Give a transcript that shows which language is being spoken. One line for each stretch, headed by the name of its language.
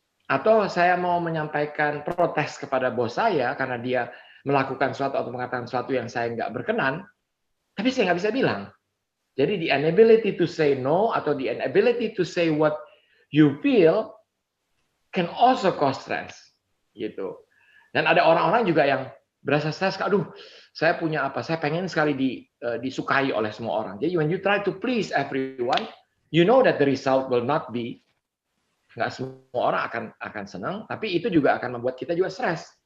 Indonesian: Atau saya mau menyampaikan protes kepada bos saya karena dia melakukan sesuatu atau mengatakan sesuatu yang saya nggak berkenan, tapi saya nggak bisa bilang.
English: Jadi the inability to say no atau the inability to say what you feel can also cause stress, gitu.
Indonesian: Dan ada orang-orang juga yang berasa stres, aduh, saya punya apa? Saya pengen sekali disukai oleh semua orang.
English: Jadi when you try to please everyone, you know that the result will not be,
Indonesian: nggak semua orang akan senang, tapi itu juga akan membuat kita juga stres.